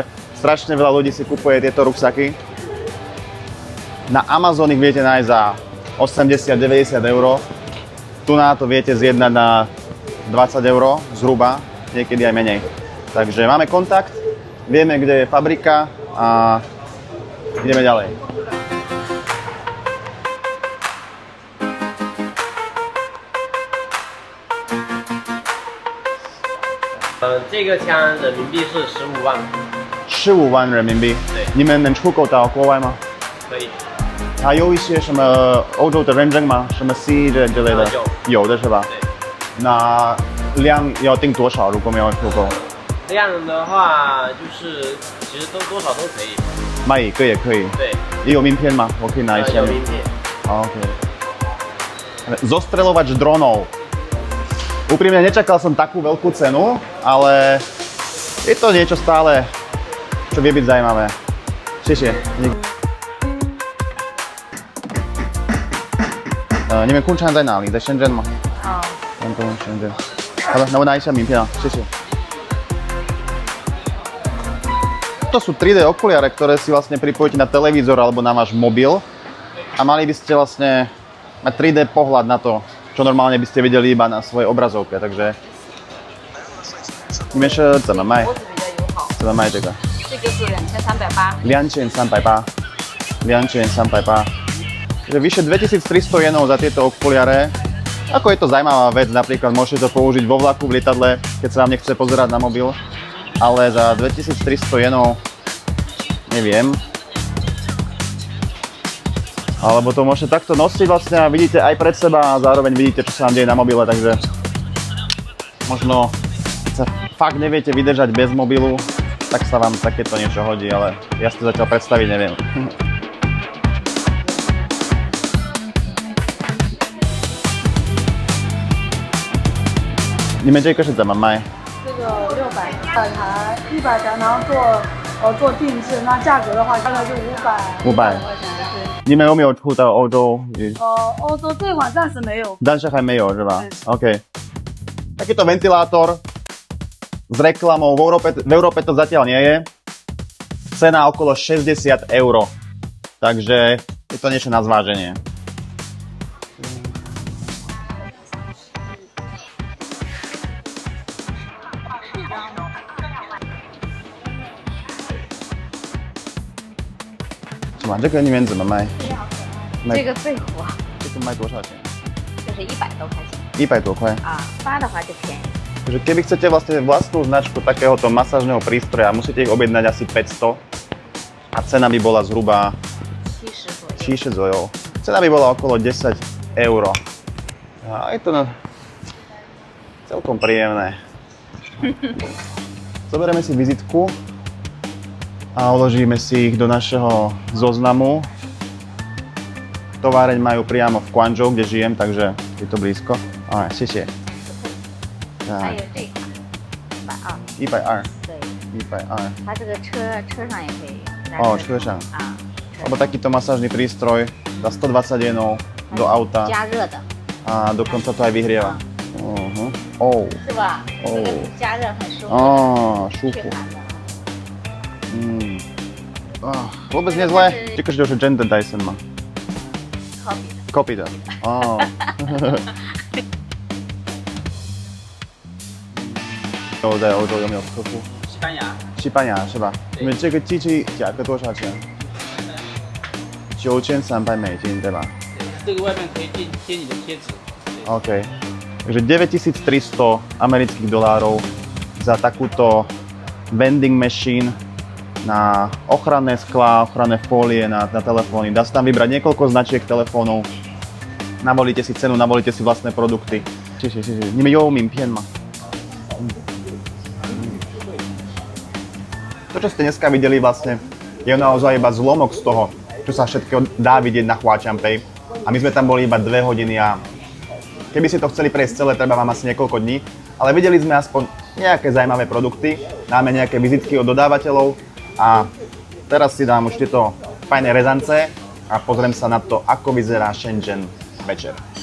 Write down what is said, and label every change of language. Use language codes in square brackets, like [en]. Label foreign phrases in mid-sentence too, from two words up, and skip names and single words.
[sk] Strašne veľa ľudí si kupuje tieto ruksaky. Na Amazon ich viete nájsť za 80-90 eur. Tu na to viete zjednať na 20 eur zhruba, niekedy aj menej. Takže máme kontakt, vieme, kde je fabrika a ideme ďalej. [zh] 这个枪人民币是15万。 15万人民币。对。你们能出口到国外吗？可以。还有一些什么欧洲的认证吗？什么 C 之类的？有的是吧？对。那量要定多少？如果没有出口？量的话，就是其实多少都可以。买一个也可以。对。也有名片吗？我可以拿一下。有名片。 [sk] OK。Zostreľovač dronov. Úprimne nečakal som takú veľkú cenu, ale je to niečo stále, čo vie byť zaujímavé. Šešie. [zh] 你们工厂在哪里？在深圳吗？广东深圳。好的，那我拿一下名片啊，谢谢。 [sk] To sú 3D okuliare, ktoré si vlastne pripojíte na televízor alebo na váš mobil a mali by ste vlastne mať 3D pohľad na to, čo normálne by ste videli iba na svojej obrazovke, takže [zh] 你们是怎么卖？怎么卖这个？这个是2380。 2380。2380. [sk] Takže vyše 2300 jenov za tieto okuliare. Ako je to zaujímavá vec, napríklad môžete to použiť vo vlaku, v lietadle, keď sa vám nechce pozerať na mobil. Ale za 2300 jenov neviem. Alebo to môžete takto nosiť vlastne a vidíte aj pred seba a zároveň vidíte, čo sa vám deje na mobile, takže možno keď sa fakt neviete vydržať bez mobilu, tak sa vám takéto niečo hodí, ale ja si to zatiaľ predstaviť neviem. [zh] 你们这个是怎么卖？这个600台，100台，然后做定制，那价格的话大概就500块钱。对。你们有没有出到欧洲？欧洲这款暂时没有。暂时还没有是吧 ？OK。 [sk] Takýto ventilátor s reklamou v Európe to zatiaľ nie je. Cena okolo 60 €. Takže je je to niečo na zváženie. [zh] 这个你们怎么卖？这个最火，这个卖多少钱？就是100多块钱 100多块。啊，发的话就便宜。 [sk] Takže keby chcete vlastne vlastnú značku takéhoto masážneho prístroja, musíte ich objednať asi 500 a cena by bola zhruba 70 eur. Cena by bola okolo 10 eur. A je to celkom príjemné. Zoberieme si vizitku a uložíme si ich do našeho zoznamu. Továreň majú priamo v Guangzhou, kde žijem, takže je to blízko. [zh] Alright, 谢谢。还有这个120， 120，对 120。它这个车上也可以用。哦，车上。啊。 [sk] Lebo takýto masážny prístroj za 120 jenov do auta. [zh] 加热的。 [sk] A dokonca to aj vyhrieva. Oh. [zh] 是吧？这个加热很舒服。哦，舒服。 [sk] Vôbec nie zlé. Čakáš, že už Gender Dyson má. [zh] Copy的。哦。我在欧洲有没有客户？西班牙。西班牙是吧？你们这个机器价格多少钱？9300美金，对吧？这个外面可以贴你的贴纸。 OK. [sk] Takže 9300 amerických dolárov za takúto [en] vending machine [sk] na ochranné sklá, ochranné fólie na telefóny. Dá sa tam vybrať niekoľko značiek telefónov. Navolíte si cenu, navolíte si vlastné produkty. [zh] 你们有名片吗？ [sk] To, čo ste dneska videli vlastne, je naozaj iba zlomok z toho, čo sa všetko dá vidieť na Huaqianpei. A my sme tam boli iba 2 hodiny a keby ste to chceli prejsť celé, treba vám asi niekoľko dní. Ale videli sme aspoň nejaké zaujímavé produkty, dáme nejaké vizitky od dodávateľov a teraz si dám už tieto fajné rezance a pozriem sa na to, ako vyzerá Shenzhen večer.